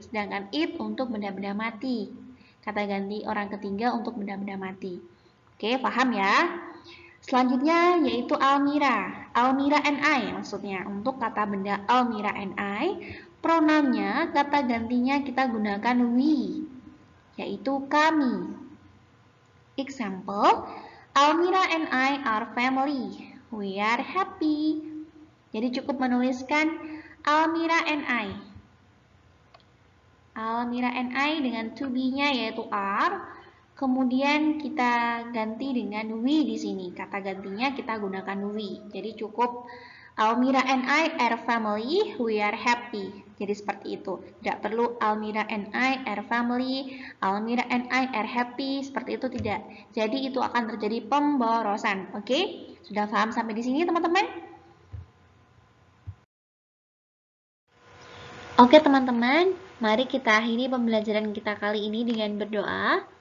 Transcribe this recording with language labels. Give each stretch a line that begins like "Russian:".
Indonesian: Sedangkan it untuk benda-benda mati. Kata ganti orang ketiga untuk benda-benda mati. Oke, paham ya? Selanjutnya yaitu Almira. Almira and I maksudnya. Untuk kata benda Almira and I, pronounnya, kata gantinya kita gunakan we, yaitu kami.
English: Example, Almira and I are family. We are happy.
Indonesian: Jadi cukup menuliskan
English: Almira and I.
Indonesian: Almira and I dengan to be-nya yaitu are. Kemudian kita ganti dengan we di sini. Kata gantinya kita gunakan we. Jadi cukup
English: Almira and I are family, we are happy.
Indonesian: Jadi seperti itu. Tidak perlu
English: Almira and I are family, Almira and I are happy.
Indonesian: Seperti itu tidak. Jadi itu akan terjadi pemborosan. Oke? Sudah paham sampai di sini teman-teman? Oke teman-teman, mari kita akhiri pembelajaran kita kali ini dengan berdoa.